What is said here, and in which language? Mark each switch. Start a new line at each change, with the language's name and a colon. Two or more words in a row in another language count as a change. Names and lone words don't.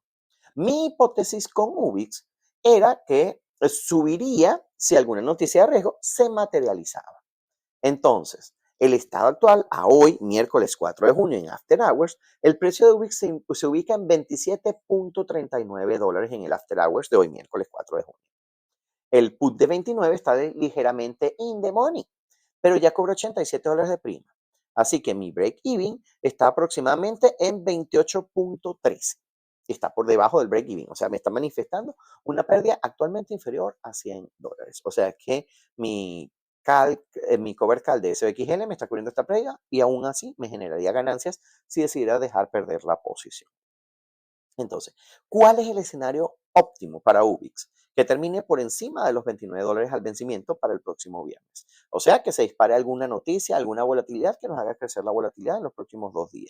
Spanish: Mi hipótesis con UBIX era que subiría si alguna noticia de riesgo se materializaba. Entonces, el estado actual, a hoy, miércoles 4 de junio, en
English: After Hours,
Spanish: el precio de UBIX se ubica en $27.39 en el
English: After Hours
Spanish: de hoy, miércoles 4 de junio. El put de 29 está ligeramente
English: in the money,
Spanish: pero ya cobró $87 de prima. Así que mi break-even está aproximadamente en 28.13. Está por debajo del break-even. O sea, me está manifestando una pérdida actualmente inferior a $100. O sea que mi
English: cover call
Spanish: de SXL me está cubriendo esta pérdida y aún así me generaría ganancias si decidiera dejar perder la posición. Entonces, ¿cuál es el escenario óptimo para UBIX? que termine por encima de los $29 al vencimiento para el próximo viernes. O sea, que se dispare alguna noticia, alguna volatilidad que nos haga crecer la volatilidad en los próximos 2 días.